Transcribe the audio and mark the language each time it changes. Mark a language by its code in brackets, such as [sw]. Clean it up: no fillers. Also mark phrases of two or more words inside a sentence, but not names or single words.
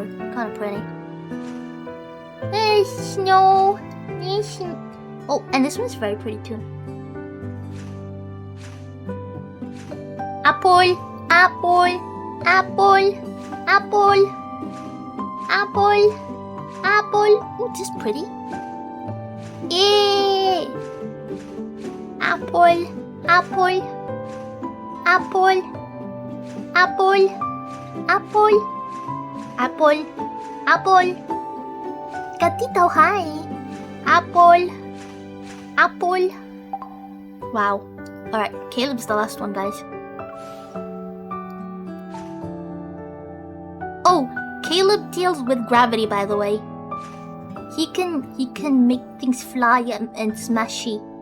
[en] Kind of pretty. There's snow. There's snow. Oh, and this one's very pretty too. Apple. Apple. Apple. Apple. Apple. Apple. Oh, this is pretty. Yeah. Apple. Apple. Apple. Apple. Apple. Apple. Apple. Gatito, hi. Apple. Apple. Wow. Alright, Caleb's the last one, guys. Oh, Caleb deals with gravity, by the way. He can make things fly and smashy.